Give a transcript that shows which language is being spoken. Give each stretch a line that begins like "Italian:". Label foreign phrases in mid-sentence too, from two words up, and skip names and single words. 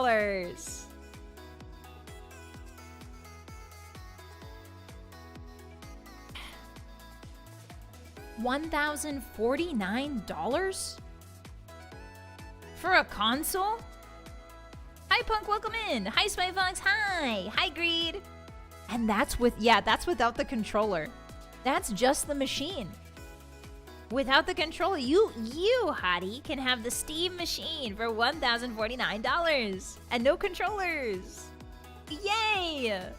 English: $1,049? For a console? Hi, Punk, welcome in. Hi, Spyfox, hi. Hi, Greed. And that's that's without the controller. That's just the machine. Without the controller, you, Hottie, can have the Steam machine for $1,049. And no controllers. Yay!